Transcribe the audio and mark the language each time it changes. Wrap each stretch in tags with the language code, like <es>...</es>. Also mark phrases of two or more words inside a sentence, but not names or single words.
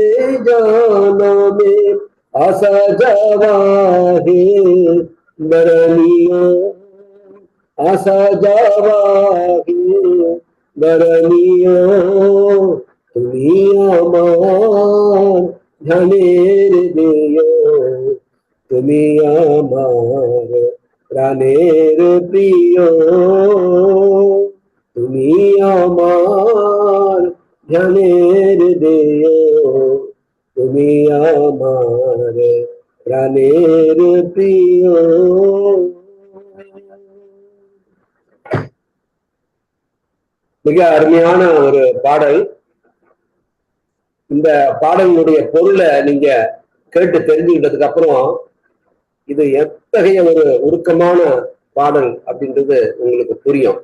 <bn>জনমে আসা যাওয়া হে বরণীয়, আসা যাওয়া হে বরণীয়, তুমি আমার ধ্যানের দেয়, তুমি আমার প্রাণের প্রিয়, তুমি আমার ধ্যানের দেয়, তুমি আমার প্রাণের প্রিয়।</bn> <ta>மிக அருமையான ஒரு பாடல். இந்த பாடலினுடைய பொருளை நீங்க கேட்டு தெரிஞ்சுக்கிட்டதுக்கு அப்புறம் இது எத்தகைய ஒரு உருக்கமான பாடல் அப்படின்றது உங்களுக்கு புரியும்.</ta>